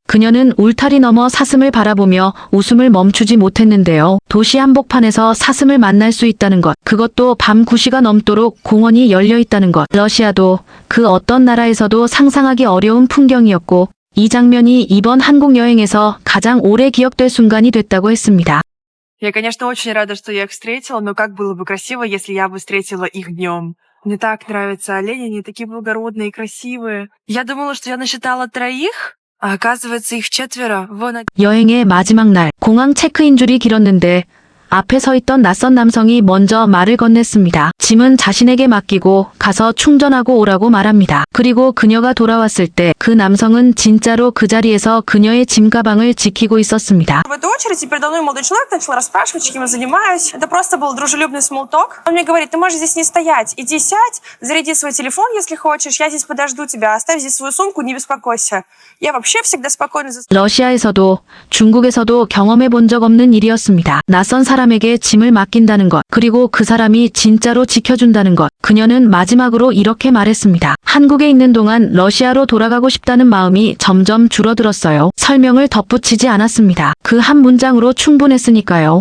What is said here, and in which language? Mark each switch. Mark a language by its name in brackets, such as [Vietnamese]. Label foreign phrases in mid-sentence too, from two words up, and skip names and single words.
[Korean] 그녀는 울타리 너머 사슴을 바라보며 웃음을 멈추지 못했는데요. 도시 한복판에서 사슴을 만날 수 있다는 것, 그것도 밤 9시가 넘도록 공원이 열려 있다는 것, 러시아도 그 어떤 나라에서도 상상하기 어려운 풍경이었고 이 장면이 이번 한국 여행에서 가장 오래 기억될 순간이 됐다고 했습니다. [Russian] Я, конечно, очень рада, что я их встретила, но как было бы красиво, если я бы встретила их днем. Мне так нравятся олени, они такие благородные и красивые. Я думала, что я насчитала 3, а оказывается их 4. Вон [Korean] 여행의 마지막 날, 공항 체크인 줄이 길었는데 앞에 서 있던 낯선 남성이 먼저 말을 건넸습니다. 짐은 자신에게 맡기고 가서 충전하고 오라고 말합니다. 그리고 그녀가 돌아왔을 때 그 남성은 진짜로 그 자리에서 그녀의 짐 가방을 지키고 있었습니다. [Russian] В эту очередь, и передо мной молодой человек начал расспрашивать, чем я занимаюсь. Это просто был дружелюбный смолток. Он мне говорит, ты можешь здесь не стоять. Иди сядь, заряди свой телефон, если хочешь. Я здесь подожду тебя. Оставь здесь свою сумку, не беспокойся. Я вообще всегда спокойно за... [Korean] 러시아에서도 중국에서도 경험해 본 적 없는 일이었습니다. 낯선 사람에게 짐을 맡긴다는 것, 그리고 그 사람이 진짜로 지켜준다는 것. 그녀는 마지막으로 이렇게 말했습니다. 한국에 있는 동안 러시아로 돌아가고 싶다는 마음이 점점 줄어들었어요. 설명을 덧붙이지 않았습니다. 그 한 문장으로 충분했으니까요.